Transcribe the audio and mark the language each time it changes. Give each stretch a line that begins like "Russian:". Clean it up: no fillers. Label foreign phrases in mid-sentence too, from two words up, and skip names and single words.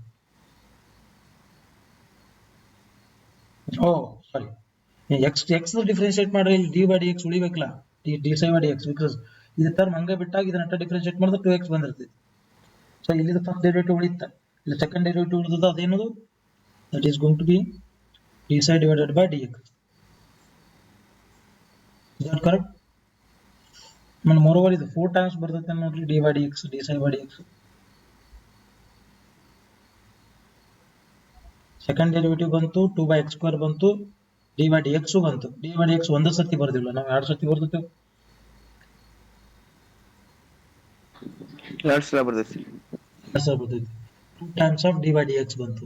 Kannada: ಓ ಸಾರಿ,
English: x differentiate
Kannada: ಮಾಡ್ರಿ. ಇಲ್ಲಿ d/dx ಉಳಿಬೇಕಲ್ಲ,
English: d psi by dx,
Kannada: ಬಿಕಾಸ್ ಇದು ಟರ್ಮ್ ಹಂಗೆ ಬಿಟ್ಟಾಗ ಇದನ್ನ ಡಿಫ್ರೆನ್ಶಿಯೇಟ್ ಮಾಡಿದ್ರೆ 2x ಬಂದಿರ್ತೈತಿ. ಸೊ ಇಲ್ಲಿ
English: first derivative
Kannada: ಉಳಿತ, ಇಲ್ಲಿ
English: second derivative
Kannada: ಉಳಿದ, ಅದೇನದು?
English: that is going to be d psi divided by dx. Is that correct?
Kannada: ಮೋರೋವರ್ ಇದು 4 ಟೈಮ್ಸ್ ಬರ್ತೈತೆ ನೋಡ್ರಿ,
English: d/dx, d psi by dx. second derivative
Kannada: ಬಂತು, 2/x square ಬಂತು, d/dx ಬಂತು. d/dx ಒಂದು ಸತಿ ಬರ್ದಿಲ್ಲ ನಾವು, 2 ಸತಿ ಬರ್ತೈತೆ. ಎರಡು ಸಲ ಬರ್ತೈತಿ. 2 ಸಲ ಬರ್ತೈತಿ.
English: 2 times of d/dx
Kannada: ಬಂತು.